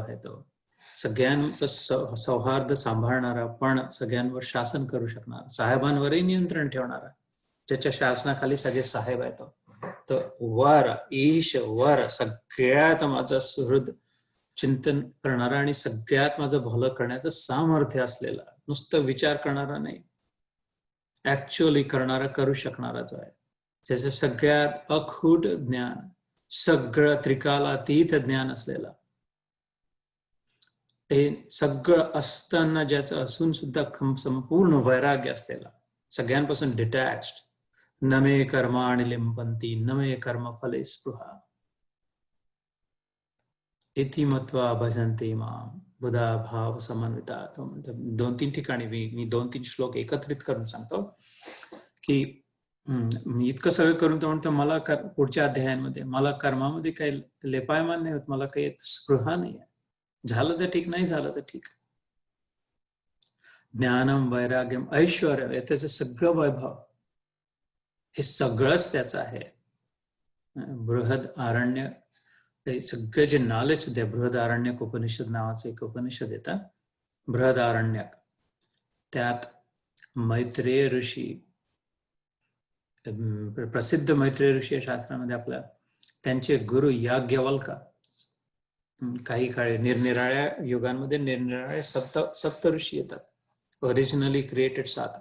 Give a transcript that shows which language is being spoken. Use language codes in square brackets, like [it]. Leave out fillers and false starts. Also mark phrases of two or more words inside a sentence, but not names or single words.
[mr] आहे तो सगळ्यांचं सौहार्द सांभाळणारा, पण सगळ्यांवर शासन करू शकणारा, साहेबांवरही नियंत्रण ठेवणारा, ज्याच्या शासनाखाली सगळे साहेब आहेत, तो वर ईश्वर, सगळ्यात माझं सुहृद चिंतन करणारा आणि सगळ्यात माझं भलं करण्याचं सामर्थ्य असलेला, नुसतं विचार करणारा नाही, ऍक्च्युअली करणारा, करू शकणारा जो आहे, ज्याचं सगळ्यात अखूट ज्ञान, सगळं त्रिकालातीत ज्ञान असलेला, हे सगळं असताना ज्याचं असून सुद्धा संपूर्ण वैराग्य असलेला, सगळ्यांपासून डिटॅच्ड, [sa] नमे कर्माणि लिंपंती नमे कर्म फले स्पृहा इति मत्वा भजन्ते माम बुधा भाव समन्विता. [mr] 2-3 ठिकाणी मी 2-3 श्लोक एकत्रित करून सांगतो की इतकं सगळं करून तो म्हणतो, मला पुढच्या अध्यायांमध्ये मला कर्मामध्ये काही लेपायमान नाही होत, मला काही स्पृहा नाही आहे, झालं तर ठीक, नाही झालं तर ठीक. [sa] ज्ञानम वैराग्यम ऐश्वर्य, [mr] त्याचं सगळं वैभव, हे सगळंच त्याचं आहे. बृहद आरण्य, सगळे जे नॉलेज द्या, बृहद आरण्यक उपनिषद नावाचं एक उपनिषद येतं, बृहद आरण्यक, त्यात मैत्रेय ऋषी, प्रसिद्ध मैत्रेय ऋषी शास्त्रामध्ये आपल्या, त्यांचे गुरु याज्ञवल्क, काही काळी निरनिराळ्या युगांमध्ये निरनिराळे सप्त ऋषी येतात, [en] originally created [mr] 7.